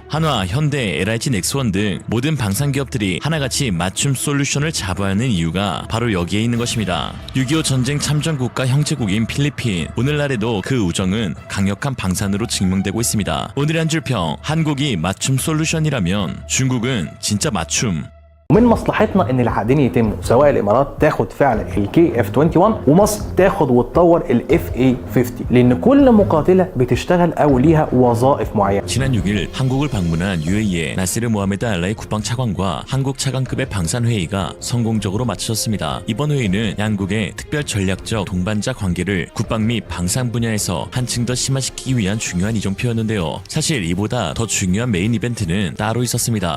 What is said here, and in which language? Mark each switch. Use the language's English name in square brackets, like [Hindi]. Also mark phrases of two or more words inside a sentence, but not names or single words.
[Korean] 한화, 현대, LIG, 넥스원 등 모든 방산기업들이 하나같이 맞춤 솔루션을 자부하는 이유가 바로 여기에 있는 것입니다. 6.25 전쟁 참전국가 형제국인 필리핀, 오늘날에도 그 우정은 강력한 방산으로 증명되고 있습니다. 오늘의 한 줄평, 한국이 맞춤 솔루션이라면 중국은 진짜 맞춤. [Arabic] ومن مصلحتنا ان العقدين يتموا سواء الامارات تاخد فعلا الكي اف 21 ومصر تاخد وتطور الاف اي 50 لان كل مقاتله بتشتغل او ليها وظائف معينه. [Korean] 지난 6일 한국을 방문한 UAE의 나세르 모하메드 알라이 국방 차관과 한국 차관급의 방산 회의가 성공적으로 마쳐졌습니다. 이번 회의는 양국의 특별 전략적 동반자 관계를 국방 및 방산 분야에서 한층 더 심화시키기 위한 중요한 이정표였는데요. 사실 이보다 더 중요한 메인 이벤트는 따로 있었습니다.